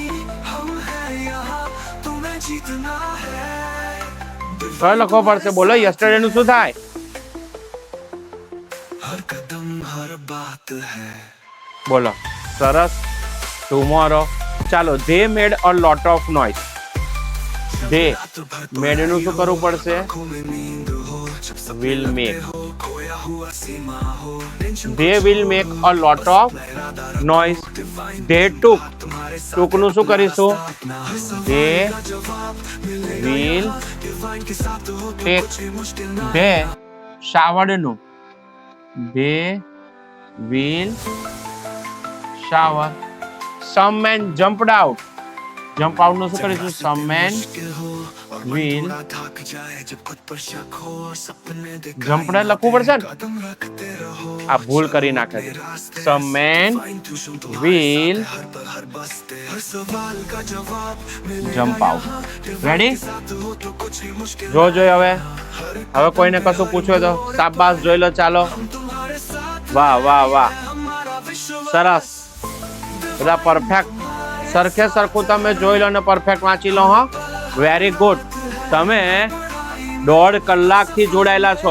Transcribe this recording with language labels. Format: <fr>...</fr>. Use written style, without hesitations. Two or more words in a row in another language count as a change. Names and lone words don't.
<gu>કયો લખવો પડશે? બોલો યસ્ટરડે નું શું થાય? બોલો. સરસ.</gu> <en>ટુમોરો. ચાલો they made a lot of noise. they made</en> <gu>નું શું કરવું પડશે?</gu> <en>will make. They will make a lot of noise. They took. took</en> <gu>નું શું કરીશું?</gu> <en>They will take. They showered નું they will shower. Some men jumped out. Jump out</en> <gu>નું શું કરીશું?</gu> <en>Some men will.</en> <gu>જમ્પડ લખવું પડશે ને, આ ભૂલ કરી નાખે છે.</gu> <en>Some men will jump out. રેડી?</en> <gu>જોઈ હવે કોઈને કશું પૂછો તો શાબાશ, જોઈ લો. ચાલો વાહ વાહ વાહ, સરસ. બધા પરફેક્ટ સરખે સરખું તમે જોઈ લો ને પરફેક્ટ વાંચી લો. હા,</gu> <en>very good.</en> <gu>તમે 1.5 કલાકથી જોડાયેલા છો.</gu>